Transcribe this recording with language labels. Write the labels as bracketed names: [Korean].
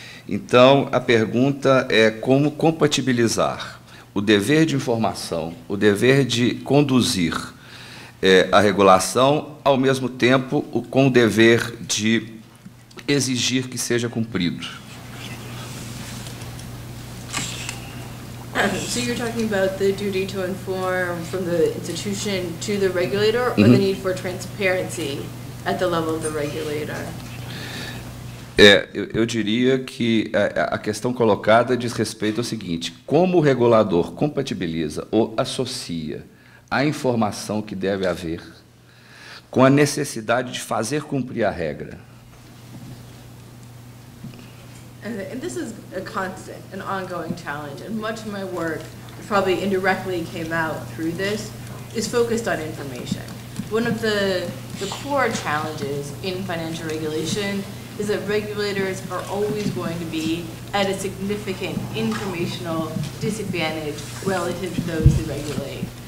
[Portuguese] Então, a pergunta é como compatibilizar o dever de informação, o dever de conduzir a regulação, ao mesmo tempo com o dever de exigir que seja cumprido. [English] So you're talking about the duty to inform from the institution to the regulator, or the need for transparency at the level of the regulator? [Portuguese] Eu diria que a questão colocada diz respeito ao seguinte: como o regulador compatibiliza ou associa a informação que deve haver com a necessidade de fazer cumprir a regra. [English] And this is a constant, an ongoing challenge, and much of my work probably indirectly came out through this, is focused on information. One of the core challenges in financial regulation is that regulators are always going to be at a significant informational disadvantage relative to those who regulate.